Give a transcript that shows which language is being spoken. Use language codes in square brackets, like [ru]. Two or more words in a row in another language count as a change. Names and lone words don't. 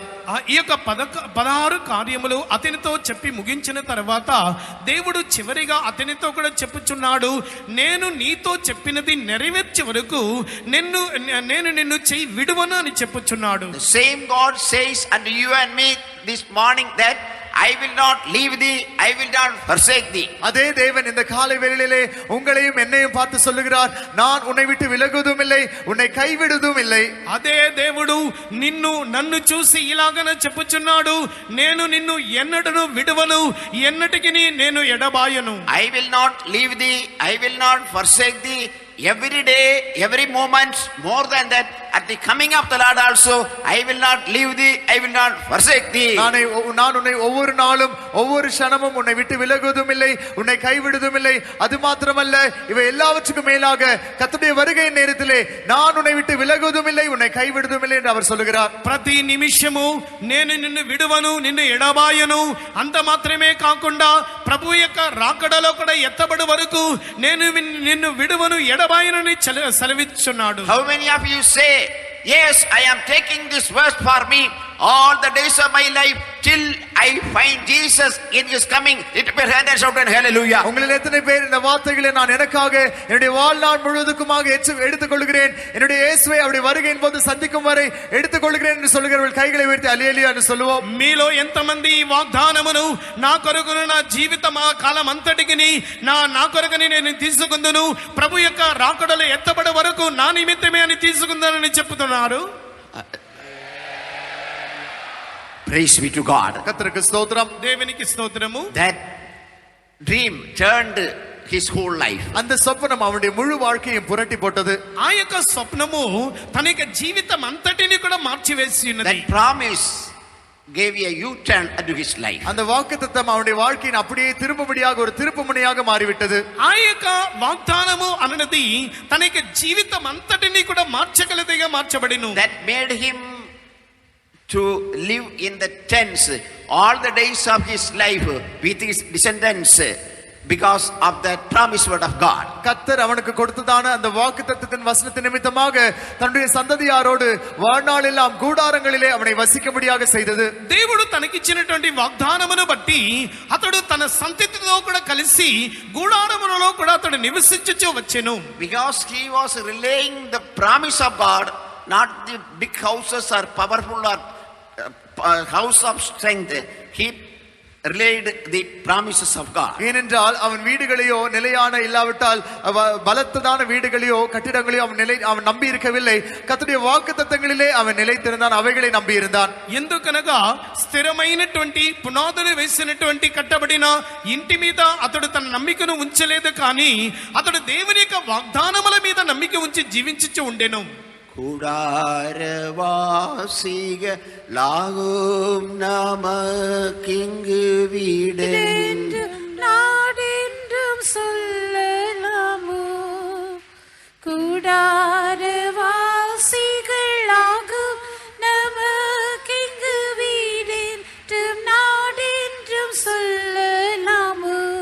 [te] ఈ యొక్క 16 కార్యములు అతనితో చెప్పి ముగించిన తర్వాత దేవుడు చివరిగా అతనితో కూడా చెప్పుచున్నాడు, నేను నీతో చెప్పినది నెరవేర్చే వరకు నేను నిన్ను చెయ్యి విడువను అని చెప్పుచున్నాడు. [en] The same God says unto you and me this morning that I will not leave thee, I will not forsake thee. [ta] அதே தேவன் இந்த காலை வேளையிலே உங்களையும் என்னையும் பார்த்து சொல்லுகிறார், நான் உன்னை விட்டு விலகுவதும் இல்லை, உன்னை கைவிடுவதும் இல்லை. [te] అదే దేవుడు నన్ను చూసి ఇలాగనే చెప్పుచున్నాడు, నేను నిన్ను ఎన్నడను విడువను, ఎన్నటికి నేను ఎడబాయను. [en] I will not leave thee, I will not forsake thee. Every day, every moment, more than that, at the coming of the Lord also, I will not leave thee, I will not forsake thee. [ta] நான் உன்னை ஒவ்வொரு நாளும் ஒவ்வொரு க்ஷணமும் உன்னை விட்டு விலகுவதும் இல்லை, உன்னை கைவிடுவதும் இல்லை. அது மாத்திரமல்ல, இவை எல்லாவற்றுக்கும் மேலாக கர்த்தருடைய வருகை நேரத்திலே நான் உன்னை விட்டு விலகுவதும் இல்லை, உன்னை கைவிடுவதும் இல்லை என்று அவர் சொல்லுகிறார். [te] ప్రతి నిమిషము నేను నిన్ను విడువను, నిన్ను ఎడబాయను. అంత మాత్రమే కాకుండా ప్రభు యొక్క రాకడలో కూడా ఎత్తబడి వరకు నేను నిన్ను విడువను, ఎడబాయనని సెలవిస్తున్నాడు. [en] How many of you say, yes, I am taking this verse for me all the days of my life till I find Jesus in his coming? Lift up your hand and shout and hallelujah. [ta] உங்களில் எத்தனை பேர் இந்த வார்த்தைகளை நான் எனக்காக என்னுடைய வாழ்நாள் முழுவதுக்குமாக எடுத்துக் கொள்கிறேன், என்னுடைய இயேசுவை அவருடைய வருகையின் போது சந்திக்கும் வரை எடுத்துக் கொள்கிறேன் என்று சொல்லுகிறவர்கள் கைகளை உயர்த்தி அல்லேலூயா என்று சொல்லுவோம். [te] మీలో ఎంతమంది ఈ వాగ్దానమును నా కొరకును నా జీవిత కాలం అంతటికి నా కొరకని నేను తీసుకుందును, ప్రభు యొక్క రాకడలో ఎత్తబడే వరకు నా నిమిత్తమే అని తీసుకుందానని చెప్తున్నారు. [en] Praise be to God. [ta] கர்த்தருக்கு ஸ்தோத்திரம். [te] దేవునికి స్తోత్రము. [en] That dream turned his whole life. [ta] அந்த சொப்பனம் அவனுடைய முழு வாழ்க்கையை புரட்டி போட்டது. [te] ఆ యొక్క స్వప్నము తన యొక్క జీవితం అంతటిని కూడా మార్చివేసి ఉన్నది. [en] That promise gave a U-turn unto his life. [ta] அந்த வாக்குத்தத்தம் அவனுடைய வாழ்க்கையின் அப்படியே திரும்பும்படியாக ஒரு திருப்புமுனையாக மாறிவிட்டது. [te] ఆ యొక్క వాగ్దానము అన్నది తన యొక్క జీవితం అంతటిని కూడా మార్చగలదిగా మార్చబడిను. [en] That made him to live in the tents all the days of his life with his descendants, because of that promised word of God. [ta] கர்த்தர் அவனுக்கு கொடுத்ததான அந்த வாக்குத்தத்தத்தின் வசனத்தின் நிமித்தமாக தன்னுடைய சந்ததியாரோடு வாழ்நாளெல்லாம் கூடாரங்களிலே அவனை வசிக்கும்படியாக செய்தது. [te] దేవుడు తనకిచ్చినటువంటి వాగ్దానమును బట్టి అతడు తన సంతతితో కూడా కలిసి గూడారములలో కూడా అతడు నివసించుచూ వచ్చెను. [en] Because he was relaying the promise of God, not the big houses or powerful or house of strength. He relayed the promises of God. [ta] ஏனென்றால் அவன் வீடுகளையோ நிலையான இல்லாவிட்டால் பலத்ததான வீடுகளையோ கட்டிடங்களையோ அவன் நம்பி இருக்கவில்லை. கர்த்தருடைய வாக்குத்தத்தங்களிலே அவன் நிலைத்திருந்தான், అவைகளை நம்பி இருந்தான். [te] ఎందుకనగా స్థిరమైనటువంటి పునాదులు వేసినటువంటి కట్టబడిన ఇంటి మీద అతడు తన నమ్మికను ఉంచలేదు, కానీ అతడు దేవుని యొక్క వాగ్దానముల మీద నమ్మిక ఉంచి జీవించుచూ ఉండెను. [ta] கூடாரவாசிகளாகும் நமக்கிங்கு வீடென்றும் நாடென்றும் சொல்லலாமோ? கூடாரவாசிகளாகும் நமக்கிங்கு வீடென்றும் நாடென்றும் சொல்லலாமோ?